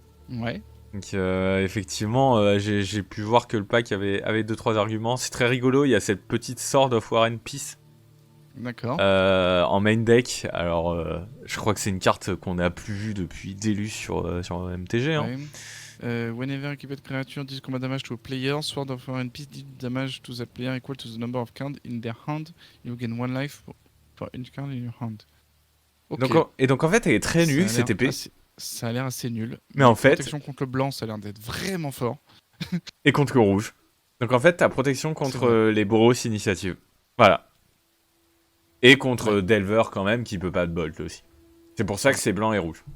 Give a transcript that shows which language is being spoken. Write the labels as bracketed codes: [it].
[fr] Ouais. effectivement, j'ai pu voir que le pack avait 2-3 arguments. C'est très rigolo, il y a cette petite Sword of War and Peace D'accord. en main deck. Alors, je crois que c'est une carte qu'on n'a plus vue depuis Délus sur MTG. Hein. Ouais. [en] Whenever equipped creature deals combat damage to a player, Sword of War and Peace deals damage to that player equal to the number of cards in their hand. You gain 1 life for each card in your hand. [fr] Ok. Donc en fait, elle est très nulle, Ça a l'air cette épée. Ça a l'air assez nul. Mais en fait... protection contre le blanc, ça a l'air d'être vraiment fort. Et contre le rouge. Donc en fait, t'as protection contre les Boros Initiative. Voilà. Et contre Delver quand même, qui peut pas de bolt aussi. C'est pour ça que c'est blanc et rouge.